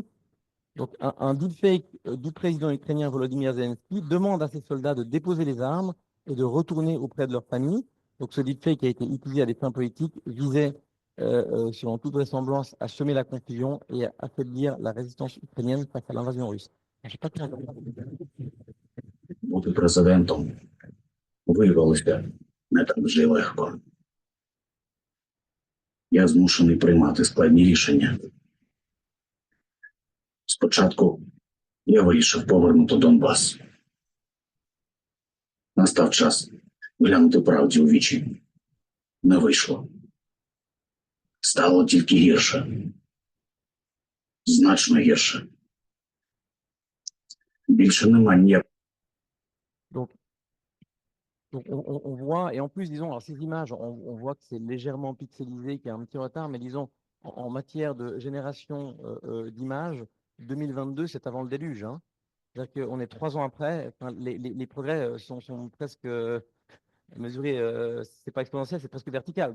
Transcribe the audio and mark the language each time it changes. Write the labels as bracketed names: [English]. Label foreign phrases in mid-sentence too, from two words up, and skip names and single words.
[French] Donc, un deepfake du président ukrainien Volodymyr Zelensky demande à ses soldats de déposer les armes et de retourner auprès de leur famille. Donc, ce deepfake a été utilisé à des fins politiques, visait, selon toute vraisemblance, à semer la confusion et à affaiblir la résistance ukrainienne face à l'invasion russe. Je sais pas comment... [Ukrainian] Бути президентом виявилося не так вже й легко. Я змушений приймати складні рішення. Спочатку я вирішив повернути Донбас. Настав час глянути правді у вічі. Не вийшло. Стало тільки гірше. Значно гірше. Більше нема ніякого. [French] Donc on voit, et en plus, disons, alors ces images, on voit que c'est légèrement pixelisé, qu'il y a un petit retard, mais disons, en matière de génération d'images, 2022, c'est avant le déluge. Hein. C'est-à-dire qu'on est 3 ans après, enfin, les progrès sont presque mesurés, c'est pas exponentiel, c'est presque vertical.